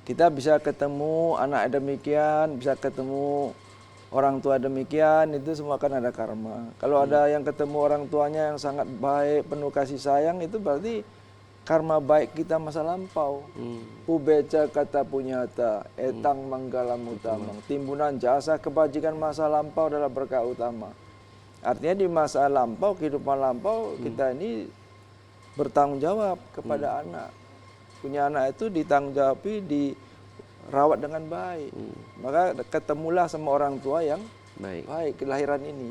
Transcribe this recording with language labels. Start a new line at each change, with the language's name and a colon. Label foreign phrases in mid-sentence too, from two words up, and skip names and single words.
Indonesian: Kita bisa ketemu anak demikian, bisa ketemu orang tua demikian, itu semua kan ada karma. Kalau ada yang ketemu orang tuanya yang sangat baik, penuh kasih sayang, itu berarti karma baik kita masa lampau.
Pali: Pubeca kata punyata, etang manggalam utamang.
Indonesian: Timbunan jasa kebajikan masa lampau adalah berkah utama. Artinya di masa lampau, kehidupan lampau, kita ini bertanggung jawab kepada anak. Punya anak itu ditanggung jawabi, dirawat dengan baik. Maka ketemulah sama orang tua yang baik kelahiran ini.